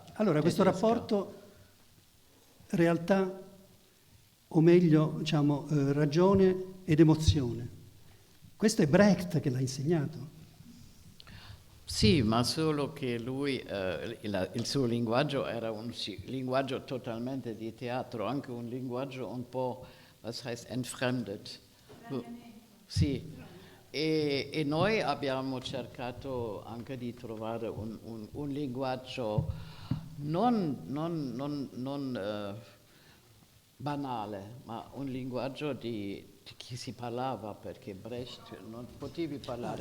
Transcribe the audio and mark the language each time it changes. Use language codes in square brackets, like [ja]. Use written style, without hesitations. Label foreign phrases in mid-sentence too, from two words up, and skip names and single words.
[it] Allora, questo rapporto realtà, o meglio, diciamo, ragione ed emozione, questo è Brecht che l'ha insegnato. Sì, ma solo che lui, il suo linguaggio era un linguaggio totalmente di teatro, anche un linguaggio un po', [de] was heißt, entfremdet. [it] Sì, e noi abbiamo cercato anche di trovare un linguaggio non banale, ma un linguaggio di chi si parlava, perché Brecht non potevi parlare.